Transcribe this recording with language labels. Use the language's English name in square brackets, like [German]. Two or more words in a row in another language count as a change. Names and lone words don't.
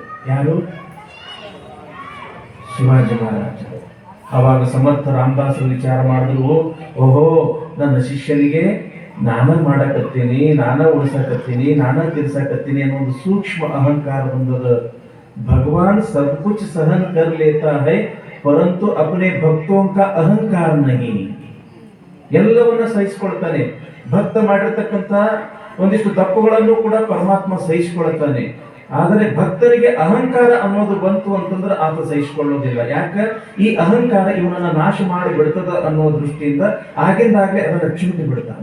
[Kannada] ಯಾರು? ಶಿವಾಜಿ ಮಹಾರಾಜ. ಅವಾಗ ಸಮರ್ಥ ರಾಮದಾಸರು ವಿಚಾರ ಮಾಡಿದ್ರು, ಓಹೋ, ನನ್ನ ಶಿಷ್ಯನಿಗೆ ನಾನ ಮಾಡಕತ್ತೀನಿ, ನಾನ ಉಳಿಸಕತ್ತೀನಿ, ನಾನ ತಿರ್ಸಕತ್ತೀನಿ ಅನ್ನೋ ಒಂದು ಸೂಕ್ಷ್ಮ ಅಹಂಕಾರ ಬಂದದ. [Hindi] ಭಗವಾನ್ सब कुछ सहन कर लेता है परंतु अपने भक्तों का अहंकार नहीं. [Kannada] ಎಲ್ಲವನ್ನ ಸಹಿಸಿಕೊಳ್ತಾನೆ. ಭಕ್ತ ಮಾಡಿರ್ತಕ್ಕಂಥ ಒಂದಿಷ್ಟು ತಪ್ಪುಗಳನ್ನು ಕೂಡ ಪರಮಾತ್ಮ ಸಹಿಸಿಕೊಳ್ತಾನೆ. ಆದರೆ ಭಕ್ತರಿಗೆ ಅಹಂಕಾರ ಅನ್ನೋದು ಬಂತು ಅಂತಂದ್ರೆ ಆತ ಸಹಿಸಿಕೊಳ್ಳೋದಿಲ್ಲ. ಯಾಕೆ? ಈ ಅಹಂಕಾರ ಇವನನ್ನ ನಾಶ ಮಾಡಿ ಬಿಡ್ತದ ಅನ್ನೋ ದೃಷ್ಟಿಯಿಂದ ಆಗಿಂದಾಗಲೇ ಅದನ್ನ ಚಿಂತೆ ಬಿಡ್ತಾನೆ.